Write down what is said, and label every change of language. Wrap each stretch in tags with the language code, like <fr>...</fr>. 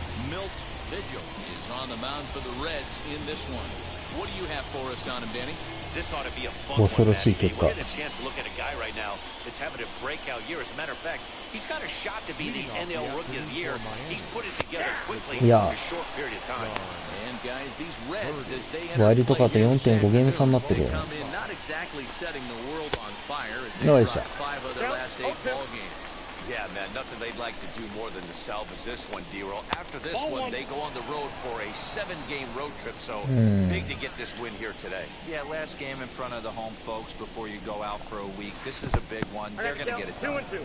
<en>Milt Vigil is on the mound for the Reds in this one. What do you have for us on him, Danny? This ought to be a fun one, Matty. We're getting a chance to look at a guy right now that's having a breakout year. As a matter of fact, he's got a shot to be the NL Rookie of the Year. He's put it together quickly in a short period of time. And guys, these Reds, as they</en> <ja>ワイルドカード 4.5 ゲーム差になってるよね。</ja> <en>not exactly setting the world on fire as they dropped 5 of their last 8 ball games. Yeah, man, nothing they'd like to do more than to salvage this one, D-Roll. After this one, they go on the road for a 7-game road trip, so big to get this win here today. Yeah, last game in front of the home folks before you go out for a week. This is a big one. They're going to get it done.</en>